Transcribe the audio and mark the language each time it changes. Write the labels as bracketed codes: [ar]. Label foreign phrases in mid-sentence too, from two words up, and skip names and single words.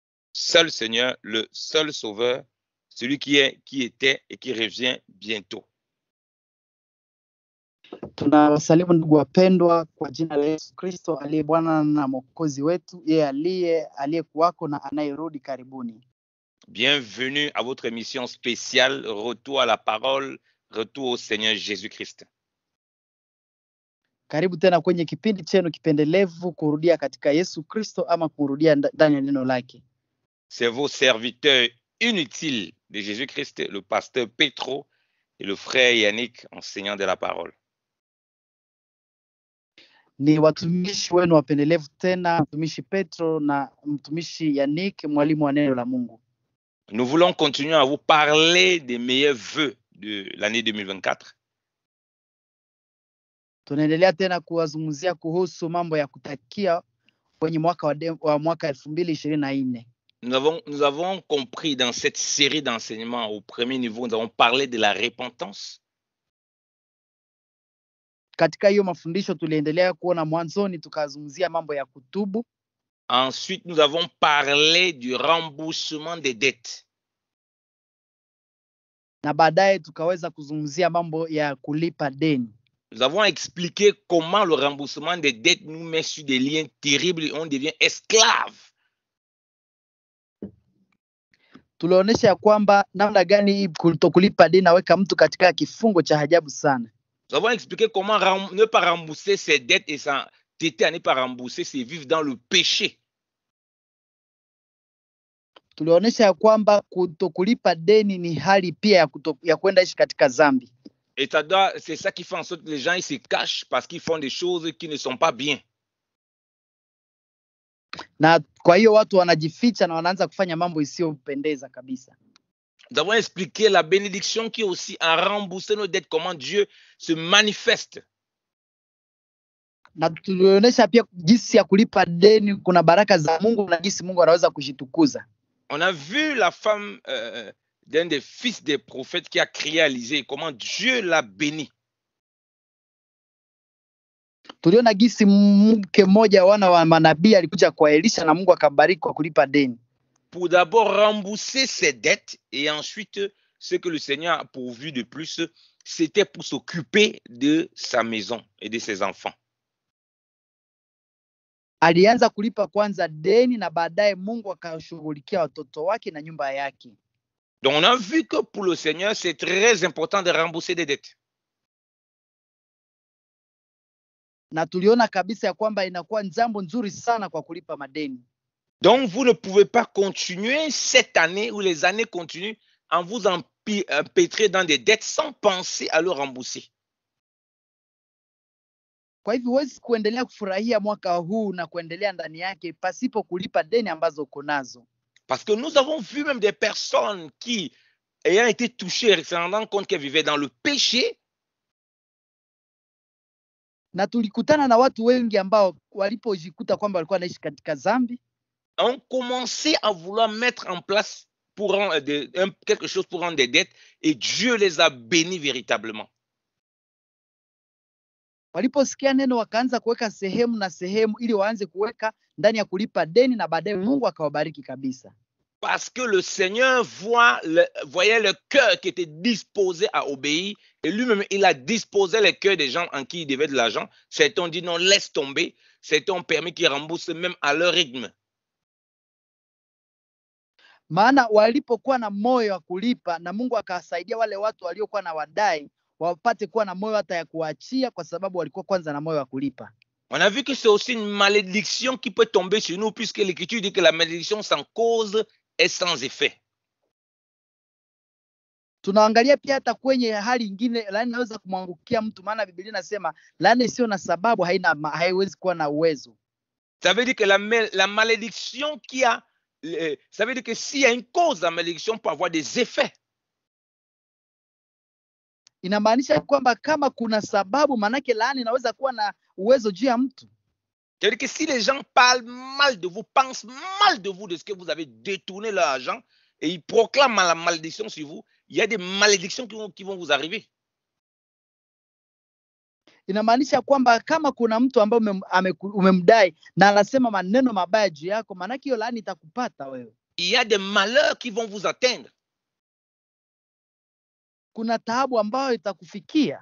[fr] seul Seigneur, le seul Sauveur, celui qui est, qui était et qui revient bientôt. [sw] Tunawasalimu ndugu wapendwa kwa jina la Yesu Kristo aliye Bwana na Mwokozi wetu, yeye aliyekuwako na anayerudi karibuni. [fr] Bienvenue à votre émission spéciale Retour à la parole, retour au Seigneur Jésus-Christ. [sw] Karibu tena kwenye kipindi chenu kipendelevu kurudia katika Yesu Kristo ama kurudia ndani ya neno lake. [fr] C'est vos serviteurs inutiles de Jésus-Christ, le pasteur Petro et le frère Yannick, enseignant de la parole. [sw] Ni watumishi wenu wapendelevu tena, mtumishi Petro na mtumishi Yannick, mwalimu wa neno la Mungu. [fr] Nous voulons continuer à vous parler des meilleurs vœux de l'année 2024. [sw] Tunaendelea tena kuwazungumzia kuhusu mambo ya kutakia kwenye mwaka wa mwaka 2024. [fr] Nous avons compris dans cette série d'enseignements au premier niveau, nous avons parlé de la repentance. [sw] Katika hiyo mafundisho tuliendelea kuona mwanzoni tukazungumzia mambo ya kutubu. [fr] Ensuite, nous avons parlé du remboursement des dettes. [sw] Na baadaye tukaweza kuzungumzia mambo ya kulipa deni. [fr] Nous avons expliqué comment le remboursement des dettes nous met sur des liens terribles et on devient esclave. [sw] Tulionyesha ya kwamba namna gani kulipa deni naweka mtu katika kifungo cha ajabu sana. [fr] Nous avons expliqué comment ne pas rembourser ses dettes et s'entêter à ne pas rembourser, c'est vivre dans le péché. [sw] Tulionyesha ya kwamba kutokulipa deni ni hali pia ya kwenda ishi katika dhambi. [fr] Et c'est ça qui fait en sorte que les gens ils se cachent parce qu'ils font des choses qui ne sont pas bien. [sw] Na kwa hiyo watu wanajificha na wanaanza kufanya mambo isiyopendeza kabisa. [fr] Nous avons expliqué la bénédiction qui est aussi à rembourser nos dettes, comment Dieu se manifeste. [sw] Na tulionyesha pia jinsi ya kulipa deni kuna baraka za Mungu na jinsi Mungu anaweza kujitukuza. [fr] On a vu la femme d'un des fils des prophètes qui a crié à Élisée, comment Dieu l'a béni. [sw] Tuliona jinsi mke mmoja wana wa manabii alikuja kwa Elisha na Mungu akabariki kwa kulipa deni. [fr] Pour d'abord rembourser ses dettes et ensuite ce que le Seigneur a pourvu de plus, c'était pour s'occuper de sa maison et de ses enfants. [sw] Alianza kulipa kwanza deni na baadaye Mungu akashughulikia watoto wake na nyumba yake. [fr] Donc on a vu que pour le Seigneur, c'est très important de rembourser des dettes. [sw] Na tuliona kabisa ya kwamba inakuwa jambo nzuri sana kwa kulipa madeni. [fr] Donc vous ne pouvez pas continuer cette année ou les années continuent en vous empêtrer dans des dettes sans penser à le rembourser. [sw] Kwa hivyo huwezi kuendelea kufurahia mwaka huu na kuendelea ndani yake pasipo kulipa deni ambazo uko nazo. [fr] Parce que nous avons vu même des personnes qui, ayant été touchées, se rendant compte qu'elles vivaient dans le péché. [sw] Na tulikutana na watu wengi ambao walipojikuta kwamba walikuwa wanaishi katika dhambi, [fr] ont commencé à vouloir mettre en place pour quelque chose pour rendre des dettes et Dieu les a bénis véritablement. [sw] Waliposikia neno wakaanza kuweka sehemu na sehemu ili waanze kuweka ndani ya kulipa deni na baadaye Mungu akawabariki kabisa. [fr] Parce que le Seigneur voyait le cœur qui était disposé à obéir et lui-même il a disposé le cœur des gens en qui il devait de l'argent. Certains ont dit non, laisse tomber. Certains ont permis qu'ils remboursent même à leur rythme. [sw] Maana walipokuwa na moyo wa kulipa na Mungu akawasaidia wale watu waliokuwa na wadai wapate kuwa na moyo hata ya kuachia kwa sababu walikuwa kwanza na moyo wa kulipa. [fr] On a vu que c'est aussi une malédiction qui peut tomber sur nous puisque l'Écriture dit que la malédiction sans cause est sans effet. [sw] Tunaangalia pia hata kwenye hali nyingine laana inaweza kumwangukia mtu, maana Biblia inasema laana isiyo na sababu haiwezi kuwa na uwezo. [fr] Ça veut dire que la malédiction qui a ça veut dire que s'il y a une cause, la malédiction peut avoir des effets. [sw] Inamaanisha kwamba kama kuna sababu manake laana inaweza kuwa na uwezo juu ya mtu. [fr] C'est-à-dire que si les gens parlent mal de vous, pensent mal de vous, de ce que vous avez détourné leur argent, et ils proclament la malédiction sur vous, il y a des malédictions qui vont vous arriver. [sw] Inamaanisha kwamba kama kuna mtu ambaye umemdai na anasema maneno mabaya juu yako, maana hiyo laana itakupata wewe. [fr] il y a des malheurs qui vont vous atteindre. [sw] Kuna taabu ambayo itakufikia.